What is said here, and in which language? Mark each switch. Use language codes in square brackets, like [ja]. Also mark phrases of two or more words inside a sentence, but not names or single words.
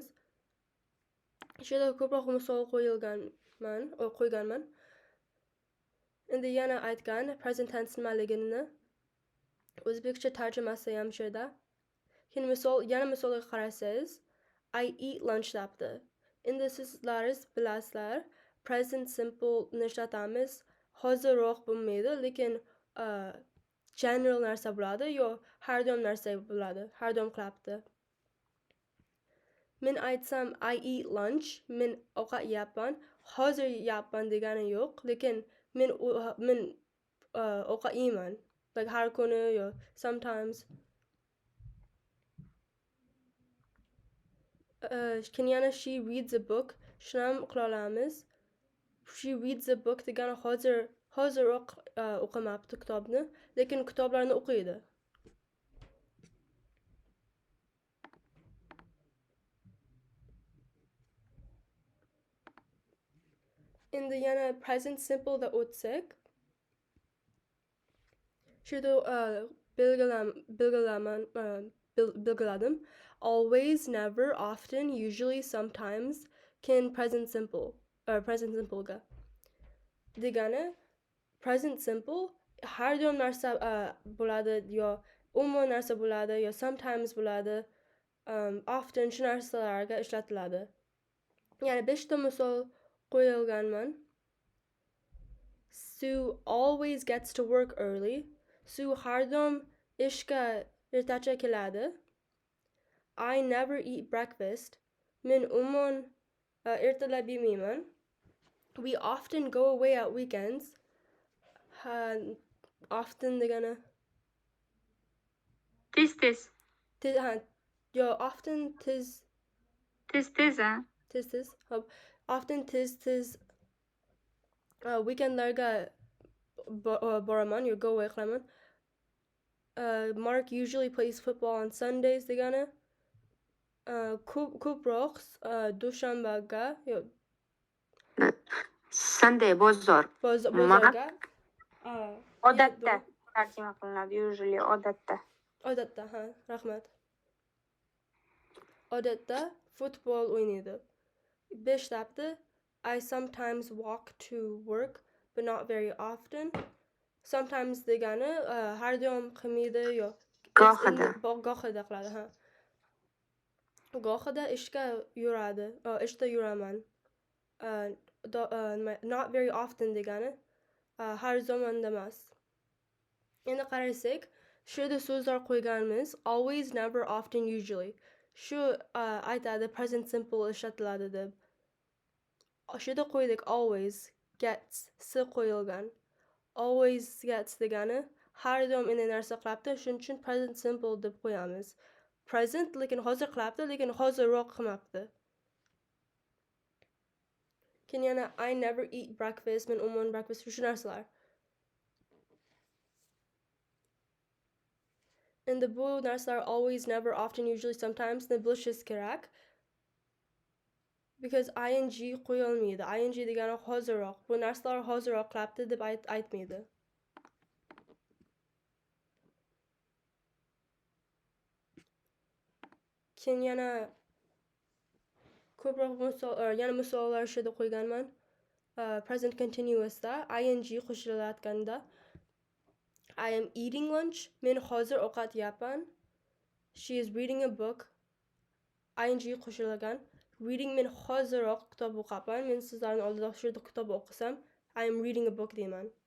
[uz] Shu yerda ko'proq misol qo'yganman. Endi yana aytgan [en] present tense [uz] nimaligini o'zbekcha tarjimasi ham shu yerda. Keyin yana misolga qarasangiz, [en] I eat lunch debdi. [uz] Endi sizlaringiz bilasizlar, [en] present simple [uz] ni ishlatamiz, hozirroq bo'lmaydi, lekin general narsa bo'ladi, yo har doim narsa bo'ladi, har doim qilabdi. Men aytsam [en] I eat lunch, [uz] men ovqat yeyapman, hozir yeyapman degani yo'q, lekin men ovqat yeyman, like har kuni yo sometimes. Keyin yana [en] she reads a book, [uz] shuni ham qila olamiz. [en] She reads a book [uz] degani hoziroq o'qimabdi kitobni, lekin kitoblarni o'qiydi. Endi yana [en] present simple [uz] da o'tsak, shu yerda belgiladim. [en] always, never, often, usually, sometimes can present simple [uz] ga degani [en] present simple [uz] har doim narsa bo'ladi yo umuman narsa bo'ladi yo sometimes bo'ladi often shu narsalarga ishlatiladi. Ya'ni 5 ta misol qo'yilganman. [en] Sue always gets to work early. [uz] Sue har doim ishga ertacha keladi. [en] I never eat breakfast. [uz] Men umuman ertalab yemayman. [en] We often go away at weekends. [uz] Often degani Tez. yo often tez hop often tez weekendlarga boraman yo [en] go away [uz] qilaman. [en] Mark usually plays football on Sundays [uz] degani ko'proq dushanbaga yo Sunday bozor. bozorga Odatda tarjima qilinadi. Usually odatda. Odatda, ha, rahmat. Odatda futbol o'ynaydi. 5 tapdi. [en] I sometimes walk to work, but not very often. [uz] Sometimes degani har doim qilmaydi yo Gohida. gohida qiladi, ha. Gohida ishga yuradi. Ishda yuraman. [en] Not very often [uz] degani har zamonda emas. Endi qarasak, shu yerda so'zlar qo'yganmiz. [en] Always, never, often, usually. [uz] Shu aytadi [en] present simple [uz] ishlatiladi deb. Shu yerda qo'ydik [en] always gets [uz] si qo'yilgan. [en] Always gets [uz] degani har doim uni narsa qiladi. Shuning uchun [en] present simple [uz] deb qo'yamiz. Present lekin hozir qiladi, lekin hozirroq qilmabdi. Keyin yana [en] I never eat breakfast. [uz] Men umuman breakfast shu narsalar. Endi bu narsalar [en] always, never, often, usually, sometimes [uz] ni bilishingiz kerak. Because ing qo'yilmaydi. Ing degani hozirroq. Bu narsalar hozirroq qiladi deb aytmaydi. Keyin yana ko'proq misollar shu yerda qo'yganman. Present continuousda ing qo'shilayotganda [en] I am eating lunch. [uz] Men hozir ovqat yeyapman. [en] She is reading a book. [uz] ing qo'shilgan. Reading men hozirroq kitob o'qiyapman. Men sizlarning oldida shu yerda kitob o'qisam, [en] I am reading a book deyman.